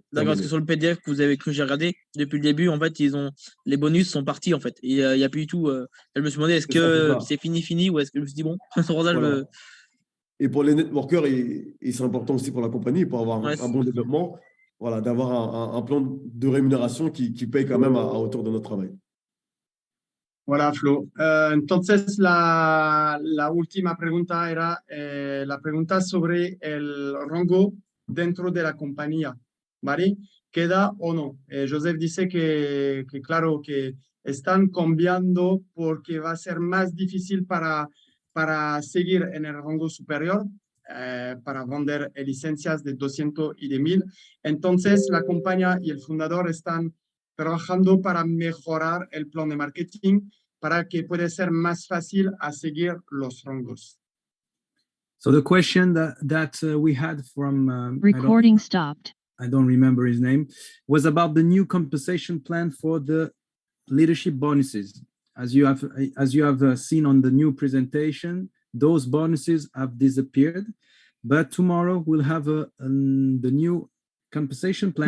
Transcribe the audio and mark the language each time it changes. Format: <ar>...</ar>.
<fr>D'accord, parce que sur le PDF que j'ai regardé depuis le début, en fait, les bonus sont partis, en fait. Il n'y a plus du tout. Je me suis demandé, est-ce que c'est fini, ou est-ce que je me suis dit, bon, voilà. Et pour les networkers, et c'est important aussi pour la compagnie, pour avoir un bon développement, voilà, d'avoir un plan de rémunération qui paye quand même à hauteur de notre travail. Voilà, Flo.</fr> <es>Entonces, la última pregunta era la pregunta sobre el rango dentro de la compañía, ¿vale? ¿Queda o no? Joseph dice que claro, que están cambiando porque va a ser más difícil para seguir en el rango superior, para vender licencias de 200 y de 1000. Entonces, la compañía y el fundador están trabajando para mejorar el plan de marketing para que pueda ser más fácil a seguir los rangos.</es> <en>So the question that we had from recording stopped. I don't remember his name, was about the new compensation plan for the leadership bonuses. As you have seen on the new presentation, those bonuses have disappeared, but tomorrow we'll have the new compensation plan.</en>